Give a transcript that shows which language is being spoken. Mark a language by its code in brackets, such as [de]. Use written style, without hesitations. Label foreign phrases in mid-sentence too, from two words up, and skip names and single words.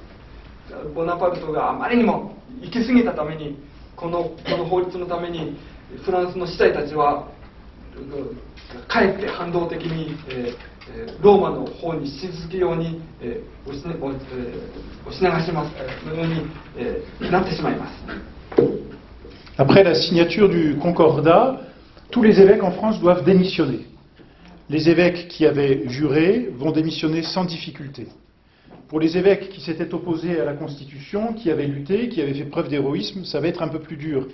[ja] ボナパルトがあまりにも行き過ぎたために、この法律のためにフランスの司祭たちはかえって反動的に、ローマの方にし続けように、押し流しますのように、なってしまいます。 [fr] Après la signature du concordat, tous les évêques en France doivent démissionner. Les évêques qui avaient juré vont démissionner sans difficulté. Pour les évêques qui s'étaient opposés à la Constitution, qui avaient lutté, qui avaient fait preuve d'héroïsme, ça va être un peu plus dur.